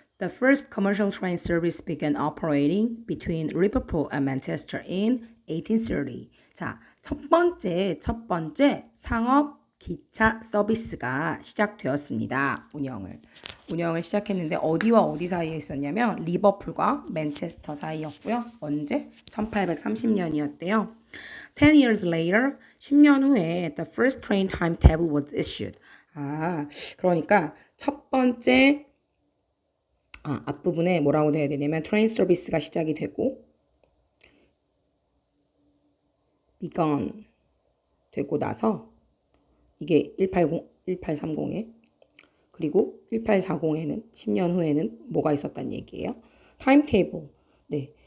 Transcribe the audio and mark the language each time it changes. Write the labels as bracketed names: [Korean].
[English] The first commercial train service began operating between Liverpool and Manchester in 1830. [Korean] 자, 첫 번째 상업 기차 서비스가 시작되었습니다. 운영을 시작했는데 어디와 어디 사이에 있었냐면 리버풀과 맨체스터 사이였고요. 언제? 1830년이었대요. [English] 10 years later, [Korean] 10년 후에 [English] the first train timetable was issued. [Korean] 그러니까 첫 번째 앞부분에 뭐라고 돼야 되냐면 트레인 서비스가 시작이 되고 begun 되고 나서 이게 1830에 그리고 1840에는 10년 후에는 뭐가 있었단 얘기예요? 타임테이블. 네.